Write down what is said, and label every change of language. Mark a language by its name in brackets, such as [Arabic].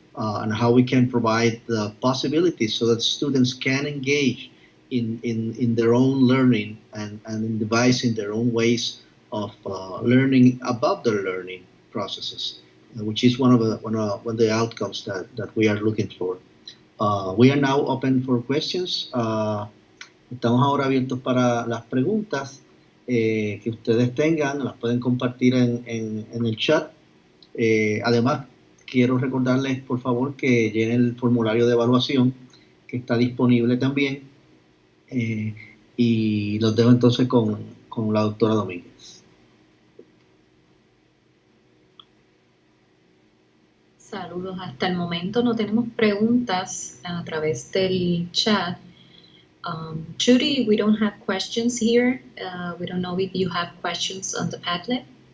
[English] And how we can provide the possibilities so that students can engage in their own learning and in devising their own ways of learning about their learning processes, which is one of the outcomes that we are looking for. We are now open for questions. [Spanish] Estamos ahora abiertos para las preguntas que ustedes tengan, las pueden compartir en el chat. Además, quiero recordarles, por favor, que llenen el formulario de evaluación que está disponible también. Y los dejo entonces con la doctora Domínguez. Saludos. Hasta el momento no tenemos preguntas a través del chat. [English] Trudy, we don't have questions here. We don't know if you have questions on the Padlet.